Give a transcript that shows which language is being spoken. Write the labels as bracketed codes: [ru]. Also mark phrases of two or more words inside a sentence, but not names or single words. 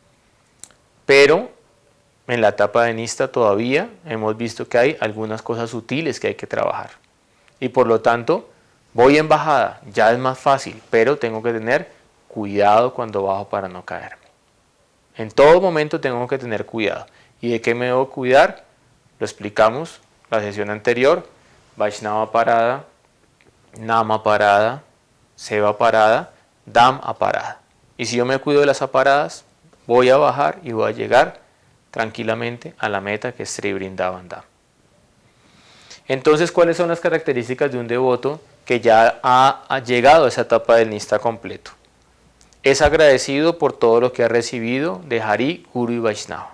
[es] Pero en la etapa de Nista todavía hemos visto que hay algunas cosas sutiles que hay que trabajar. Y por lo tanto, voy en bajada, ya es más fácil, pero tengo que tener cuidado cuando bajo para no caerme. En todo momento tengo que tener cuidado. ¿Y de qué me debo cuidar? Lo explicamos la sesión anterior. [sa] Vaishnava parada, Nama parada, Seva parada, Dham aparada. [es] Y si yo me cuido de las aparadas, voy a bajar y voy a llegar tranquilamente a la meta, que es Sri Vrindavan Dham. Entonces, ¿cuáles son las características de un devoto que ya ha llegado a esa etapa del Nista completo? Es agradecido por todo lo que ha recibido de Hari, Guru y Vaishnava.